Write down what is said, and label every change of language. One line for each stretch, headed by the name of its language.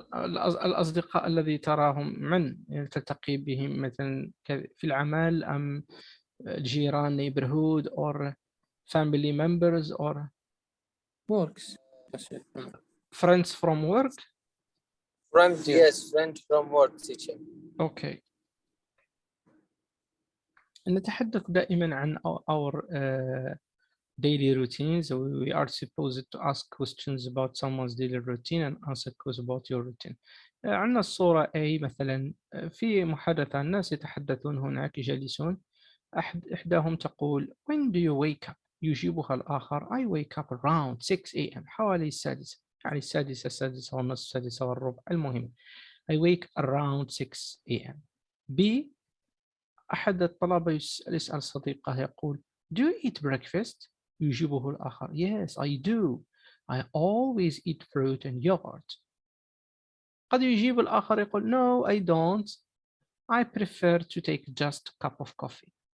Arabic: الأصدقاء الذي تراهم من تلتقي بهم مثلا في العمل أم الجيران
English: neighborhood or family members or works. Friends from work? Yes, friend from work, teacher. Okay.
Arabic: نتحدث دائما عن
English: our daily routines. We are supposed to ask questions about someone's daily routine and answer questions about your routine.
Arabic: عندنا الصورة A مثلا. في محادثة الناس يتحدثون هناك جالسون. إحداهم تقول
English: when do you wake up؟
Arabic: يجيبها الآخر
English: I wake up around 6 AM
Arabic: حوالي السادسة. يعني السادسة ونصف، السادسة والربع. المهم
English: I wake around 6 AM. B.
Arabic: أحد الطلبة يسأل صديقه يقول
English: do you eat breakfast؟
Arabic: يجيبه الآخر
English: yes I do I always eat fruit and yogurt.
Arabic: قد يجيب الآخر يقول
English: no I don't I prefer to take just a cup of coffee.